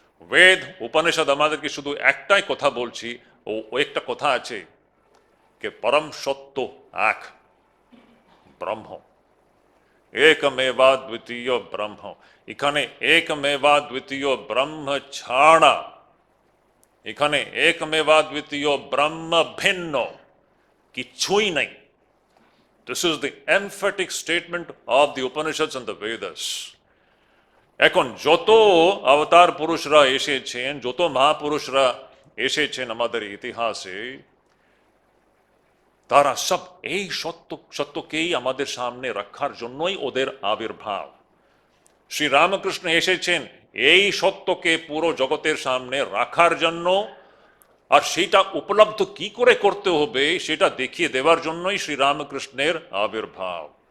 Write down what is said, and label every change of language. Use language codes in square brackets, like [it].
[bn] বেদ উপনিষদ আমাদেরকে শুধু একটাই কথা বলছি, ও একটা কথা আছে যে পরম সত্য এক ব্রহ্ম, একমেবা দ্বিতীয় ব্রহ্ম। এখানে একমেবা দ্বিতীয় ব্রহ্ম ছাড়া, এখানে একমেবা দ্বিতীয় ব্রহ্ম ভিন্ন কিছুই নেই। [en] This is the emphatic statement of the Upanishads and the Vedas. [bn] এখন যত অবতার পুরুষরা এসেছেন, যত মহাপুরুষরা এসেছেন আমাদের ইতিহাসে, তারা সব এই সত্যকেই আমাদের সামনে রাখার জন্যই ওদের আবির্ভাব। শ্রী রামকৃষ্ণ এসেছেন এই সত্যকে পুরো জগতের সামনে রাখার জন্য, আর সেটা উপলব্ধ কি করে করতে হবে সেটা দেখিয়ে দেওয়ার জন্যই শ্রী রামকৃষ্ণের আবির্ভাব।